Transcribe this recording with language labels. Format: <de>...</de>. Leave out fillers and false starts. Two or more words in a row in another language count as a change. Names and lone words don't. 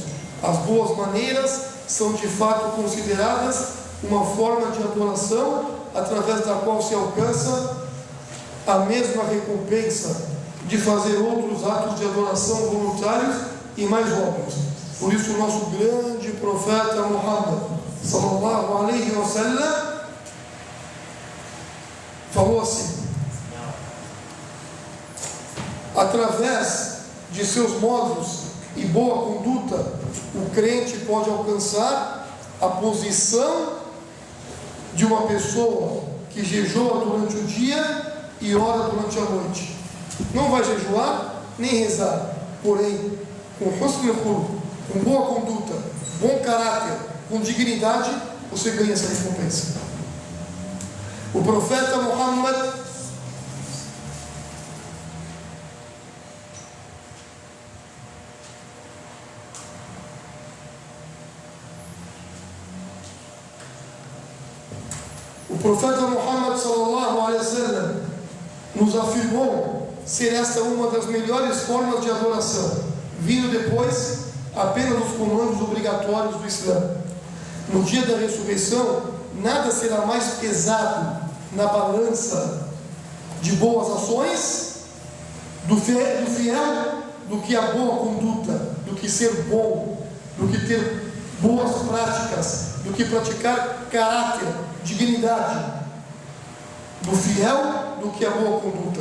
<pt>As boas maneiras são de fato consideradas uma forma de adoração através da qual se alcança a mesma recompensa de fazer outros atos de adoração voluntários e mais óbvios. Por isso o nosso grande profeta Muhammad</pt> <ar>صلى الله عليه وسلم</ar> <pt>falou assim: através de seus modos e boa conduta, o crente pode alcançar a posição de uma pessoa que jejua durante o dia e ora durante a noite. Não vai jejuar nem rezar, porém, com</pt> <ar>حسن الخلق,</ar> <pt>com boa conduta, bom caráter, com dignidade, você ganha essa recompensa. O profeta Muhammad</pt> <ar>صلى الله عليه وسلم</ar> <pt>nos afirmou ser esta uma das melhores formas de adoração, vindo depois apenas os comandos obrigatórios do Islã. No dia da ressurreição, nada será mais pesado na balança de boas ações do fiel do que a boa conduta, do que ser bom, do que ter boas práticas, do que praticar caráter, dignidade, do fiel do que a boa conduta.</pt>